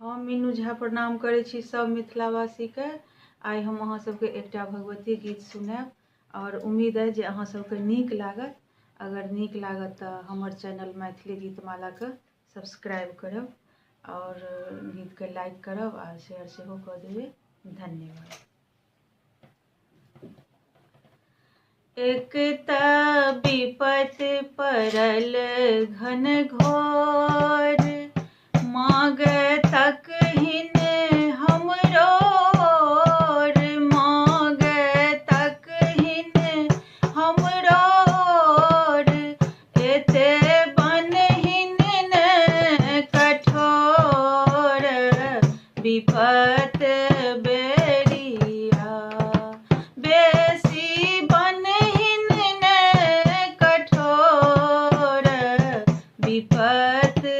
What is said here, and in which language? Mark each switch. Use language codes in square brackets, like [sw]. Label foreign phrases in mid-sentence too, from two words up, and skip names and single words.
[mai] मीनू झा प्रणाम करै छी सब मिथिलावासी के। आइ हम अहाँ सबके एकटा भगवती गीत सुनाएब और उम्मीद है जे अहाँ सबके नीक लागत। अगर नीक लागत तो हमर चैनल मैथिली गीतमाला के सब्सक्राइब करब और गीत के लाइक करब और शेयर सेहो कऽ देबै। धन्यवाद। एक त विपत पड़ल घन घोर, मांगतक हिन हमरो ओर, मांगतक हिन हमरो ओर, एते बनहिन न कठोर, विपत बेरिया बेसी बनहिन न कठोर, विपत